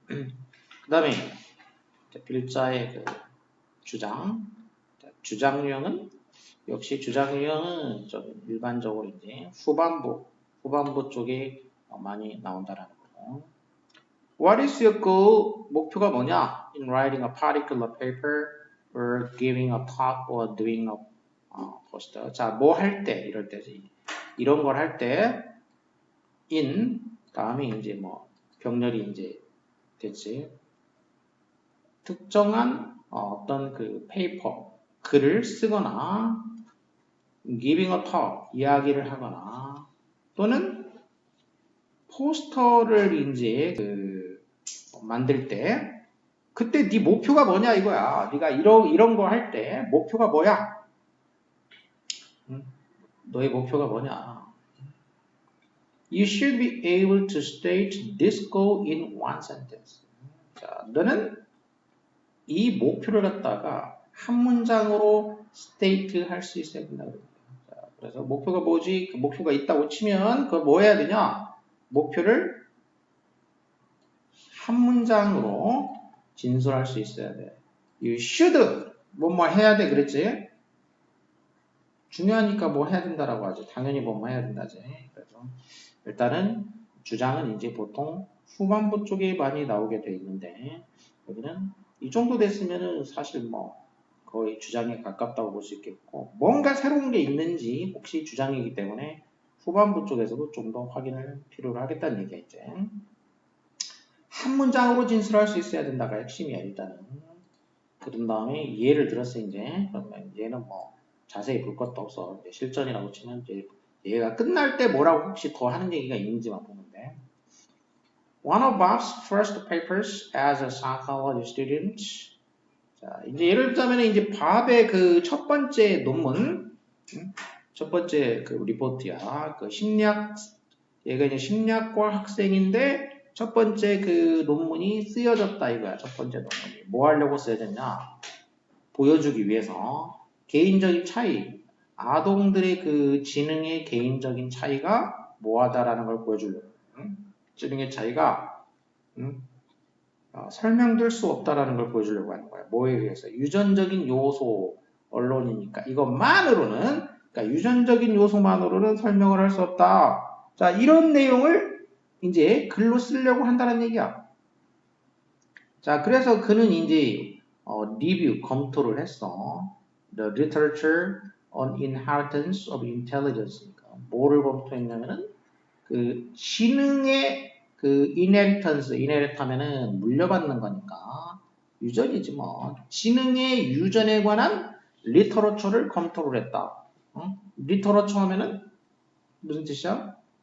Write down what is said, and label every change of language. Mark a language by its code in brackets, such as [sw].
[ko] 그 다음에 필자의 주장. 주장 유형은 역시 주장 유형은 좀 일반적으로 이제 후반부 쪽에 많이 나온다라는 거. [en] What is your goal? [ko] 목표가 뭐냐? [en] In writing a particular paper or giving a talk or doing a poster. [ko] 자, 뭐 할 때 이럴 때지. 이런 걸 할 때 in 다음에 이제 병렬이 이제 됐지. 특정한 어떤 페이퍼 글을 쓰거나 [en] giving a talk [ko] 이야기를 하거나 또는 포스터를 이제 만들 때 그때 네 목표가 뭐냐 이거야. 네가 이런 거 할 때 목표가 뭐야? 너의 목표가 뭐냐? [en] You should be able to state this goal in one sentence. [ko] 자, 너는 이 목표를 갖다가 한 문장으로 state 할 수 있어야 된다. 자, 그래서 목표가 뭐지? 그 목표가 있다고 치면 그걸 뭐 해야 되냐? 목표를 한 문장으로 진술할 수 있어야 돼. [en] You should [ko] 뭐뭐 해야 돼 그랬지? 중요하니까 뭐 해야 된다라고 하지. 당연히 뭐뭐 해야 된다지. 그래서 일단은 주장은 이제 보통 후반부 쪽에 많이 나오게 돼 있는데 여기는 이 정도 됐으면은 사실 뭐 거의 주장에 가깝다고 볼 수 있겠고 뭔가 새로운 게 있는지 혹시 주장이기 때문에 후반부 쪽에서도 좀 더 확인을 필요로 하겠다는 얘기야 이제. 한 문장으로 진술할 수 있어야 된다가 핵심이야 일단은. 그런 다음에 예를 들었어 이제. 그러면 얘는 뭐 자세히 볼 것도 없어. 이제 실전이라고 치면 이제 얘가 끝날 때 뭐라고 혹시 더 하는 얘기가 있는지만 보면 돼. [en] One of Bob's first papers as a psychology student. [ko] 자, 이제 예를 들자면 이제 밥의 그 첫 번째 논문, 첫 번째 그 리포트야. 그 심리학, 얘가 이제 심리학과 학생인데 첫 번째 그 논문이 쓰여졌다 이거야. 첫 번째 논문이. 뭐 하려고 쓰여졌냐? 보여주기 위해서 개인적인 차이, 아동들의 그 지능의 개인적인 차이가 뭐하다라는 걸 보여주려고. 지능의 차이가 설명될 수 없다라는 걸 보여주려고 하는 거야. 뭐에 의해서? 유전적인 요소, 언론이니까 이것만으로는, 그러니까 유전적인 요소만으로는 설명을 할 수 없다. 자, 이런 내용을 이제 글로 쓰려고 한다는 얘기야. 자, 그래서 그는 이제 리뷰, 검토를 했어. [en] The literature on inheritance of intelligence. [ko] 뭐를 검토했냐면은 그 지능의 그 inheritance 하면은 물려받는 거니까 유전이지 뭐. 지능의 유전에 관한 리터러처를 검토를 했다. 리터러처 하면은 무슨 뜻이야?